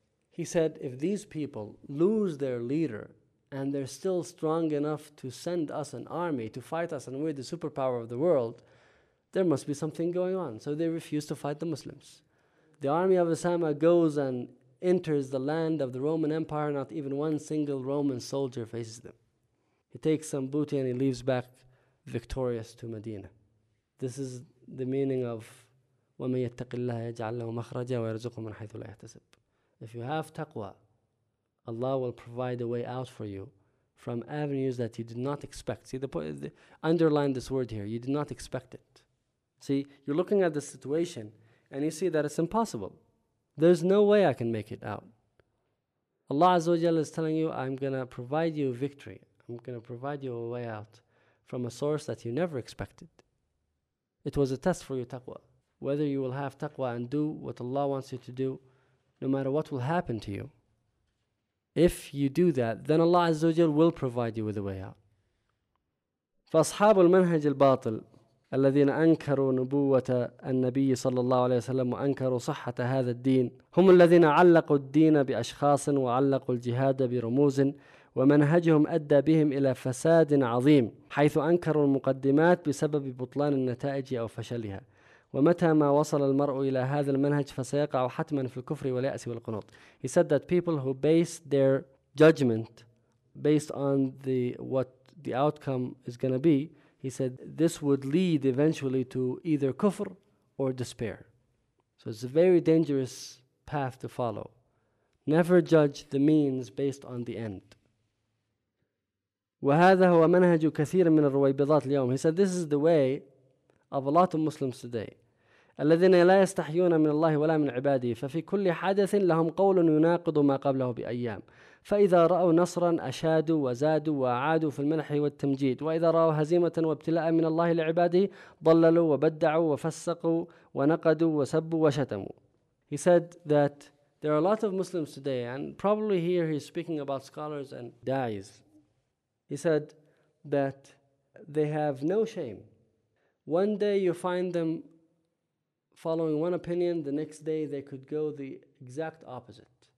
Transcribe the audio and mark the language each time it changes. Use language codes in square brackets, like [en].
[en] He said, if these people lose their leader and they're still strong enough to send us an army to fight us and we're the superpower of the world, there must be something going on. So they refuse to fight the Muslims. The army of Osama goes and enters the land of the Roman Empire. Not even one single Roman soldier faces them. He takes some booty and he leaves back victorious to Medina. This is the meaning of [ar] وَمَن يَتَّقِ اللَّهَ يَجْعَلْ لَهُ مَخْرَجًا وَيَرْزُقُهُ مِنْ حَيْثُ لَا يَحْتَسِبُ. [en] If you have taqwa, Allah will provide a way out for you from avenues that you did not expect. See, underline this word here. You did not expect it. See, you're looking at the situation and you see that it's impossible. There's no way I can make it out. Allah Azza wa Jalla is telling you, I'm going to provide you victory. I'm going to provide you a way out from a source that you never expected. It was a test for your taqwa. Whether you will have taqwa and do what Allah wants you to do, no matter what will happen to you, if you do that, then Allah Azza wa Jalla will provide you with a way out. [ar] فَأَصْحَابُ الْمَنْهَجِ الْبَاطِلِ الَّذِينَ أَنْكَرُوا نُبُوَّةَ النَّبِيِّ صَلَّى اللَّهُ عَلَيْهِ وَسَلَّمُ وَأَنْكَرُوا صَحَّةَ هَذَا الدِّينِ هُمُ الَّذِينَ عَلَّقُوا الدِّينَ بِأَشْخَاصٍ وَعَلَّقُوا الْجِهَادَ بِرُمُوزٍ ومنهجهم أدى بهم إلى فساد عظيم حيث أنكروا المقدمات بسبب بطلان النتائج أو فشلها ومتى ما وصل المرء إلى هذا المنهج فسيقع حتما في الكفر واليأس والقنوط. [en] He said that people who base their judgment based on what the outcome is going to be, he said this would lead eventually to either kufr or despair. So it's a very dangerous path to follow. Never judge the means based on the end. [ar] وهذا هو منهج كثير من الرويبضات اليوم. [en] He said this is the way of a lot of Muslims today. [ar] الذين لا يستحيون من الله ولا من عباده ففي كل حدث لهم قول يناقض ما قبله بأيام فإذا رأوا نصرا أشادوا وزادوا وعادوا في المنح والتمجيد وإذا رأوا هزيمة وابتلاء من الله لعباده ضللوا وبدعوا وفسقوا ونقدوا وسبوا وشتموا. [en] He said that there are a lot of Muslims today, and probably here he's speaking about scholars and da'is. He said that they have no shame. One day you find them following one opinion, the next day they could go the exact opposite.